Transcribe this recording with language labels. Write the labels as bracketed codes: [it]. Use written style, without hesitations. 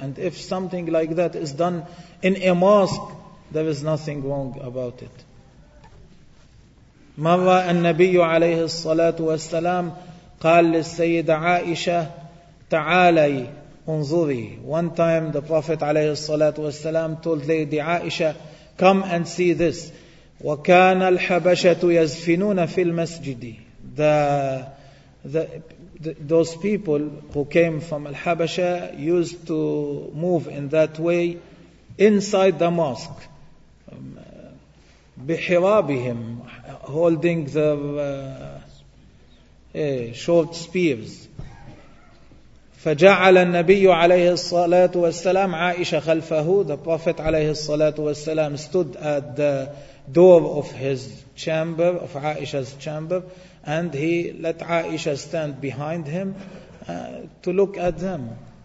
[en] And if something like that is done in a mosque, there is nothing wrong about it. [ar] مرة النبي عليه الصلاة والسلام قال للسيدة عائشة تعالي انظري. [en] One time the Prophet [ar] عليه الصلاة والسلام [en] told Lady Aisha, come and see this. [ar] وكان الحبشة يزفنون في المسجد. [en] Those people who came from Al-Habasha used to move in that way inside the mosque. [ar] بحرابهم, [en] holding their short spears. [ar] فجعل النبي عليه الصلاة والسلام عائشة خلفه. [en] The Prophet [ar] عليه الصلاة والسلام [en] stood at the door of his chamber, of Aisha's chamber, and he let Aisha stand behind him to look at them.